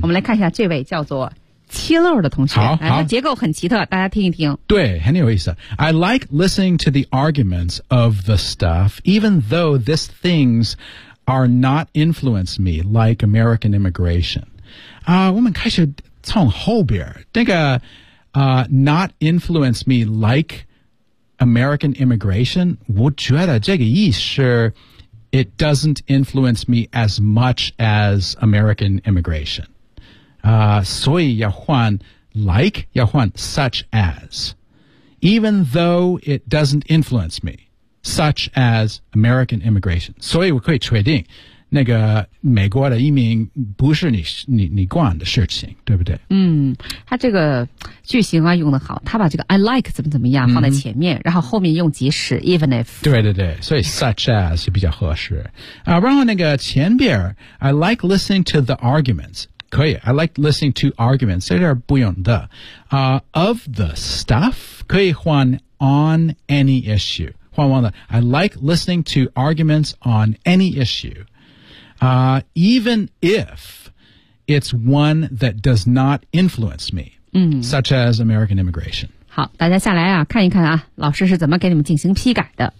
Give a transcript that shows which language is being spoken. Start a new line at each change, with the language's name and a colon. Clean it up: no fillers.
Chinese: 我们来看一下这位叫做。七漏的同学好好来他结构很奇特大家听一听对很有意思
English: I like listening to the arguments of the stuff even though these things are not influenced me like American immigration、
Chinese: 我们开始从后边那个、
English: not influenced me like American immigration
Chinese: 我觉得这个意思
English: it doesn't influence me as much as American immigration
Chinese: 所以要换
English: like, 要换 such as. Even though it doesn't influence me, such as American immigration.
Chinese: 所以我可以确定那个美国的移民不是你管的事情对不对嗯他这个句型啊用得好他把这个 I like 怎么怎么样放在前面、嗯、然后后面用即使
English: even if.
Chinese: 对对对所以
English: such as
Chinese: 是比较合适。然后那个前边
English: I like listening to the arguments. 可以 I like listening to arguments
Chinese: 这点不用的、
English: of the stuff 可以换 on any issue
Chinese: 换完了
English: I like listening to arguments on any issue、even if it's one that does not influence me、
Chinese: 嗯、
English: such as American immigration
Chinese: 好大家下来啊看一看啊老师是怎么给你们进行批改的